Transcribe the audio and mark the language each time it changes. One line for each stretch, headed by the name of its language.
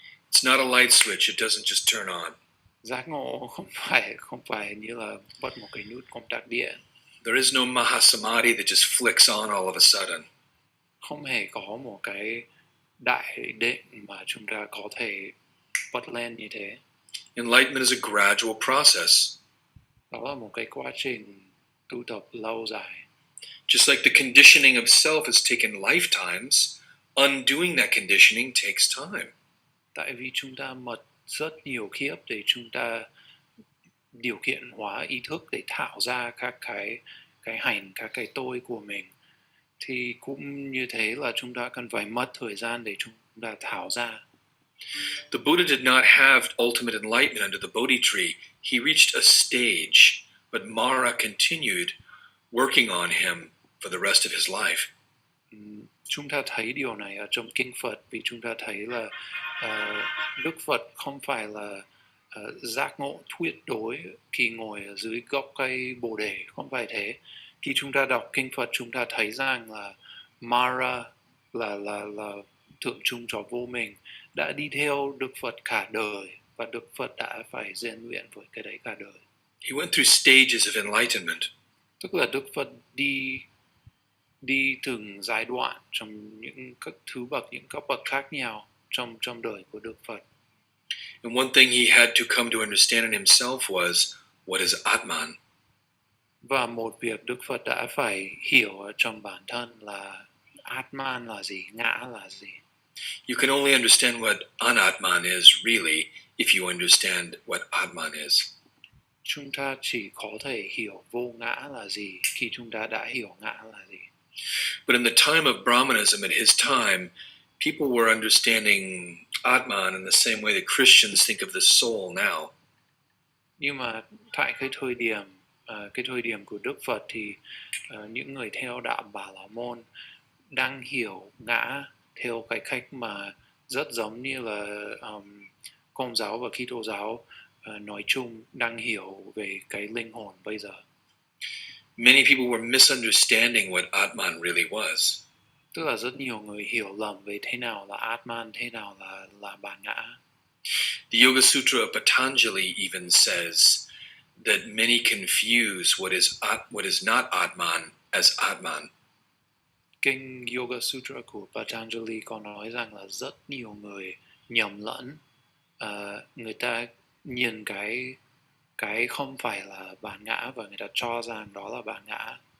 English: It's not a light switch, it doesn't just turn on.
Vietnamese: Giác ngộ không phải như là bật một cái nút công tắc điện.
English: There is no Mahasamadhi that just flicks on all of a sudden.
Vietnamese: Không hề có một cái đại định mà chúng ta có thể bật lên như thế.
English: Enlightenment is a gradual process.
Vietnamese: Đó là một cái quá trình tu tập lâu dài.
English: Just like the conditioning of self has taken lifetimes, undoing that conditioning takes time.
Vietnamese: Tại vì chúng ta mất rất nhiều kiếp để chúng ta điều kiện hóa ý thức để tạo ra các cái hành, các cái tôi của mình. Thì cũng như thế là chúng ta cần phải mất thời gian để chúng ta tháo ra.
English: The Buddha did not have ultimate enlightenment under the Bodhi tree. He reached a stage, but Mara continued working on him for the rest of his life.
Vietnamese: Chúng ta thấy điều này ở trong kinh Phật vì chúng ta thấy là Đức Phật không phải là giác ngộ tuyệt đối khi ngồi ở dưới gốc cây Bồ đề, không phải thế. Khi chúng ta đọc kinh Phật chúng ta thấy rằng là Mara là tượng trưng cho vô mình đã đi theo Đức Phật cả đời và Đức Phật đã phải rèn luyện với cái đấy cả đời.
English: He went through stages of enlightenment.
Vietnamese: Tức là Đức Phật đi từng giai đoạn trong những các thứ bậc, những cấp bậc khác nhau trong đời của Đức Phật.
English: And one thing he had to come to understand in himself was, what is Atman?
Vietnamese: Và một việc Đức Phật đã phải hiểu ở trong bản thân là Atman là gì, ngã là gì.
English: You can only understand what Anatman is really if you understand what Atman is.
Vietnamese: Chúng ta chỉ có thể hiểu vô ngã là gì khi chúng ta đã hiểu ngã là gì.
English: But in the time of Brahmanism, at his time, people were understanding Atman in the same way that Christians think of the soul now.
Vietnamese: Nhưng mà tại cái thời điểm của Đức Phật thì những người theo đạo Bà La Môn đang hiểu ngã theo cái cách mà rất giống như là Công giáo và Kitô giáo nói chung đang hiểu về cái linh hồn bây giờ.
English: Many people were misunderstanding what Atman really was.
Vietnamese: Tức là rất nhiều người hiểu lầm về thế nào là Atman, thế nào là bản ngã.
English: The Yoga Sutra of Patanjali even says that many confuse what is not Atman as Atman.
Vietnamese: Kinh Yoga Sutra của Patanjali có nói rằng là rất nhiều người nhầm lẫn, người ta nhìn cái không phải là bản ngã và người ta cho rằng đó là bản ngã.